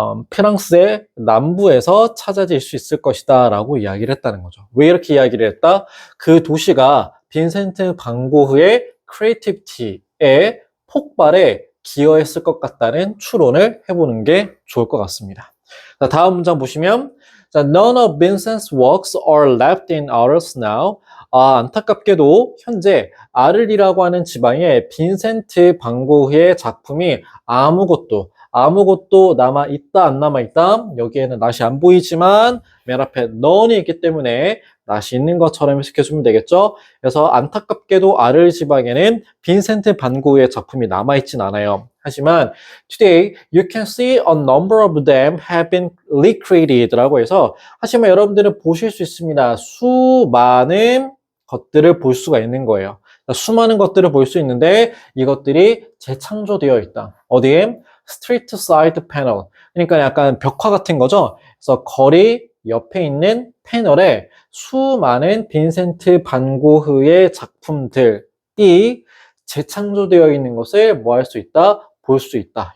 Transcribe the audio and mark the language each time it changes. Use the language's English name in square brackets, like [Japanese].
[Korean] 프랑스의 남부에서 찾아질 수 있을 것이다 라고 이야기를 했다는 거죠. 왜 이렇게 이야기를 했다? 그 도시가 빈센트 반 고흐의 크리에이티비티의 폭발에 기여했을 것 같다는 추론을 해보는 게 좋을 것 같습니다. 자, 다음 문장 보시면 자, [English] None of Vincent's works are left in Arles now. [Korean] 안타깝게도 현재 아를이라고 하는 지방에 빈센트 반 고흐의 작품이 아무것도 남아있다, 안 남아있다? 여기에는 낫이 안 보이지만 맨 앞에 none이 있기 때문에 낫이 있는 것처럼 해석해주면 되겠죠? 그래서 안타깝게도 아를 지방에는 빈센트 반 고흐의 작품이 남아있진 않아요. [English] 하지만 today you can see a number of them have been recreated [Korean] 라고 해서 하지만 여러분들은 보실 수 있습니다. 수많은 것들을 볼 수가 있는 거예요. 수많은 것들을 볼 수 있는데 이것들이 재창조되어 있다. 어디에? 스트리트 사이드 패널. 그러니까 약간 벽화 같은 거죠. 그래서 거리 옆에 있는 패널에 수많은 빈센트 반 고흐의 작품들이 재창조되어 있는 것을 뭐 할 수 있다? 볼 수 있다.